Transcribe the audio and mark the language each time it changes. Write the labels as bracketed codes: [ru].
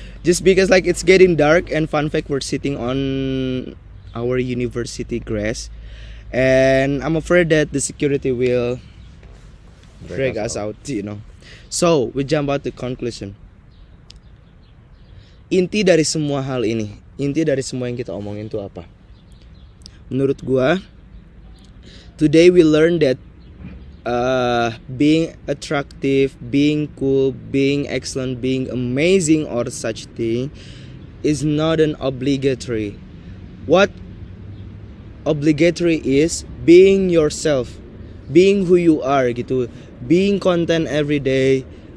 [en] Just because like it's getting dark, and fun fact, we're sitting on our university grass, and I'm afraid that the security will drag us out, you know. So we jump out to conclusion. [id] Inti dari semua hal ini, inti dari semua yang kita omongin itu apa? Menurut gua, [en] today we learn that being attractive, being cool, being excellent, being amazing or such thing is not an obligatory. What obligatory is being yourself, being who you are gitu, being content every day.